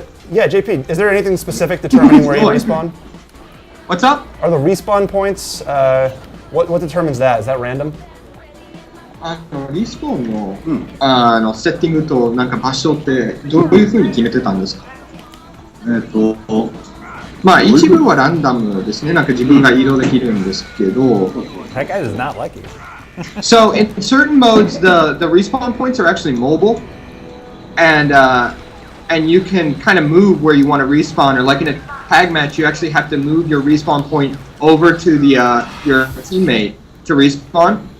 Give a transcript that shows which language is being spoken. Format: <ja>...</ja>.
<en>Yeah, JP, is there anything specific determining where you respawn? What's up? Are the respawn points, what determines that? Is that random?</en> <ja>リスポーンの、セッティングとなんか場所ってどういう風に決めてたんですか？まあ一部はランダムですね。なんか自分が移動できるんですけど。</ja> <en>That guy does not like you. So in certain modes, the respawn points are actually mobile, and you can kind of move where you want to respawn. Or like in a tag match, you actually have to move your respawn point over to the your teammate to respawn.</en>